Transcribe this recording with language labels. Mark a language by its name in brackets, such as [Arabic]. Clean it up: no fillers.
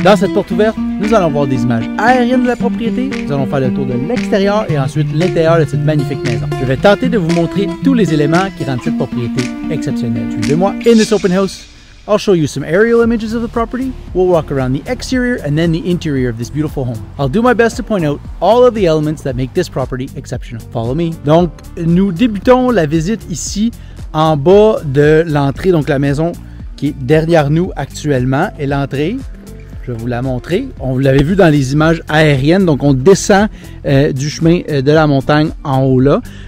[French] Dans cette porte ouverte, nous allons voir des images aériennes de la propriété, nous allons faire le tour de l'extérieur et ensuite l'intérieur de cette magnifique maison. Je vais tenter de vous montrer tous les éléments qui rendent cette propriété exceptionnelle. Suivez-moi. [English] In this open house, I'll show you some aerial images of the property, we'll walk around the exterior and then the interior of this beautiful home. I'll do my best to point out all of the elements that make this property exceptional. Follow me. [French] Donc, nous débutons la visite ici en bas de l'entrée, donc la maison qui est derrière nous actuellement. Et l'entrée, je vais vous la montrer. On l'avait vu dans les images aériennes, donc on descend du chemin de la montagne en haut là.